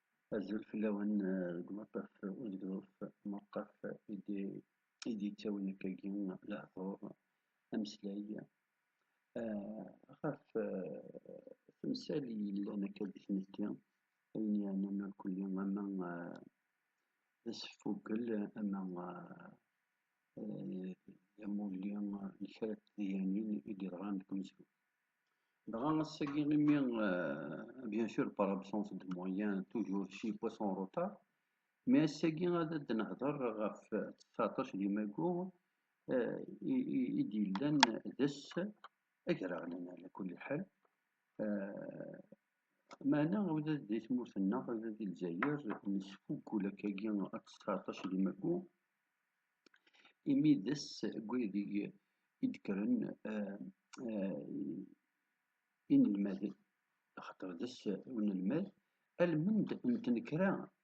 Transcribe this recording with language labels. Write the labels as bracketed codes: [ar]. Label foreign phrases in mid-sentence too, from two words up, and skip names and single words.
[kab] Azul fell-awen deg umaṭṭaf unegḍuf maṭṭaf i d yettawen akkagi lehḍur ameslay ɣef temsal i yellan akka di tmetti ayen yeɛnan irkelli ama d aseffugel ama d amulli n kra n tedyanin i d-yeḍran deg umezruy. Dɣa ass-agi imi [fr] bien sûr par absence de moyens toujours شي fois en retard [kab] mais ass-agi ad d-nehder ɣef 19 di Mayu i d-yellan d ass agraɣlan [ar] على كل حال. [kab] Maɛna ula di tmurt-nneɣ ula di Lezzayer nesfugul akkagi 19 di Mayu imi d ass n waydeg i d-kkren inelmaden axaṭer d ass unelmad almend n tnekra